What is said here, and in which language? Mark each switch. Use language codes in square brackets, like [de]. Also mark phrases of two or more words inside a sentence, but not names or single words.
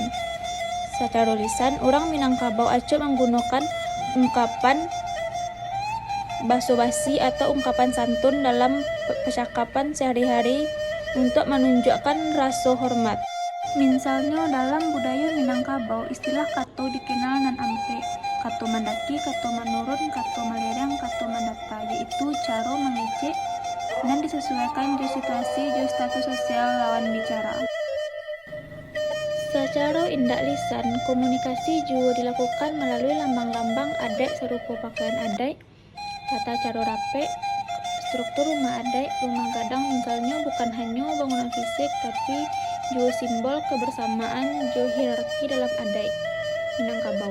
[id] Secara lisan, orang Minangkabau acap menggunakan ungkapan basa-basi atau ungkapan santun dalam percakapan sehari-hari untuk menunjukkan rasa hormat. Misalnya dalam budaya Minangkabau, istilah kato dikenal [min] nan ampe, kato mandaki, kato menurun, kato melerang, kato mendata, [id] yaitu cara mengecek dan disesuaikan dengan situasi dan status sosial lawan bicara. Secara indak lisan, komunikasi juga dilakukan melalui lambang-lambang adat serupa pakaian adat, tata cara rapek, struktur rumah adat, rumah gadang misalnya bukan hanya bangunan fisik tapi juga simbol kebersamaan jo hierarki dalam adat Minangkabau.